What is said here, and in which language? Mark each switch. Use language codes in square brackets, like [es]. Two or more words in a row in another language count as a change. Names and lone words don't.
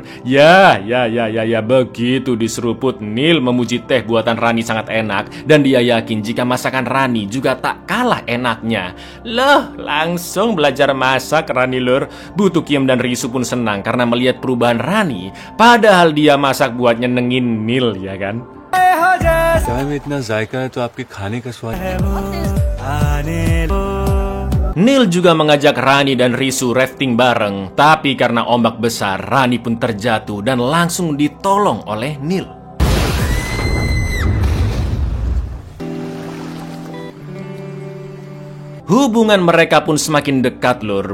[id] Ya, begitu diseruput Nil memuji teh buatan Rani sangat enak dan dia yakin jika masakan Rani juga tak kalah enaknya. Loh, langsung belajar masak Rani Lur. Butu Kiem dan Risu pun senang karena melihat perubahan Rani. Padahal dia masak buat nyenengin Nil, ya kan? [hi] चाय में इतना जायका है तो आपके खाने का स्वाद। [id] Nil juga mengajak Rani dan Risu rafting bareng, tapi karena ombak besar, Rani pun terjatuh dan langsung ditolong oleh Nil. Hubungan mereka pun semakin dekat Lur.